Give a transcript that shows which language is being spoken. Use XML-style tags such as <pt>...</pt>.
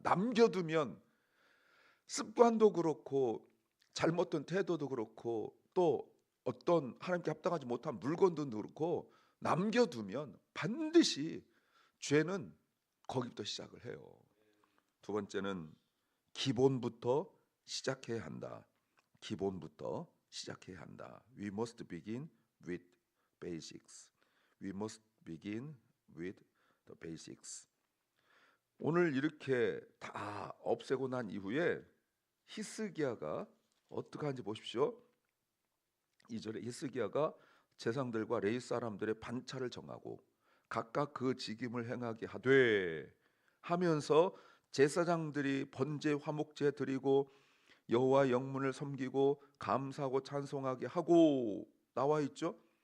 <ko>남겨두면 습관도 그렇고 잘못된 태도도 그렇고 또 어떤 하나님께 합당하지 못한 물건도 그렇고 남겨두면 반드시 죄는 거기부터 시작을 해요. 두 번째는 기본부터 시작해야 한다. 기본부터 시작해야 한다.</ko> <en>We must begin with basics. We must begin with the basics.</en> <ko>오늘 이렇게 다 없애고 난 이후에 히스기야가 어떻게 하는지 보십시오. 2절에 히스기야가 제사장들과 레위 사람들의 반차를 정하고 각각 그 직임을 행하게 하되 하면서 제사장들이 번제 화목제 드리고 여호와 영문을 섬기고 감사하고 찬송하게 하고 나와 있죠.</ko>